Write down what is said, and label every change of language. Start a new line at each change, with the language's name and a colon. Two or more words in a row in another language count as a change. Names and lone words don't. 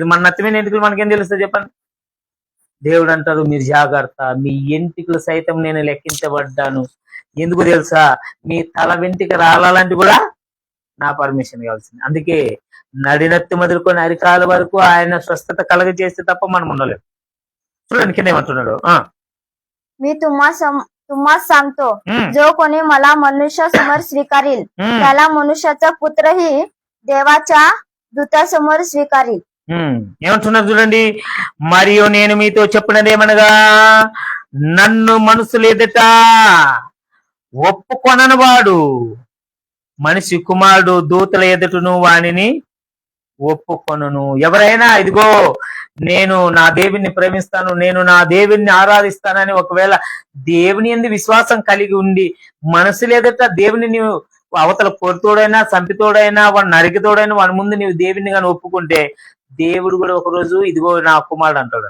Telugu: మన నత్తమైన ఎంటికలు మనకేం తెలుస్తుంది చెప్పండి? దేవుడు అంటారు, మీరు జాగ్రత్త, మీ ఎంటికలు సైతం నేను లెక్కించబడ్డాను. ఎందుకు తెలుసా? మీ తల వెంటిక రాలాలంటే కూడా నా పర్మిషన్ కావాల్సింది. అందుకే నడినత్తి మొదలుకొని అరికాల వరకు ఆయన స్వస్థత కలగ చేస్తే తప్ప మనం ఉండలేము. చూడండి కింద ఏమంటున్నాడు.
Marathi: मी तुम्हास सांगतो, जो कोणी मला मनुष्य समोर स्वीकारील, त्याला मनुष्याचा पुत्रही देवाच्या दूतासमोर स्वीकारील.
Telugu: ఏమంటున్నారు చూడండి, మరియు నేను మీతో చెప్పినదేమనగా, నన్ను మనుషులు ఎదుట ఒప్పుకొనని వాడు మనిషి కుమారుడు దూతల ఎదుటను వానిని ఒప్పుకొనును. ఎవరైనా ఇదిగో నేను నా దేవుణ్ణి ప్రేమిస్తాను, నేను నా దేవుణ్ణి ఆరాధిస్తానని ఒకవేళ దేవుని యందు విశ్వాసం కలిగి ఉండి మనసులు ఎదుట దేవుని నీవు అవతల పొరుతోడైనా చంపితోడైనా వాడు నరికితోడైనా వాడి ముందు నీవు దేవుణ్ణి కానీ ఒప్పుకుంటే దేవుడు కూడా ఒకరోజు ఇదిగో నా కుమారుడు అంటాడు.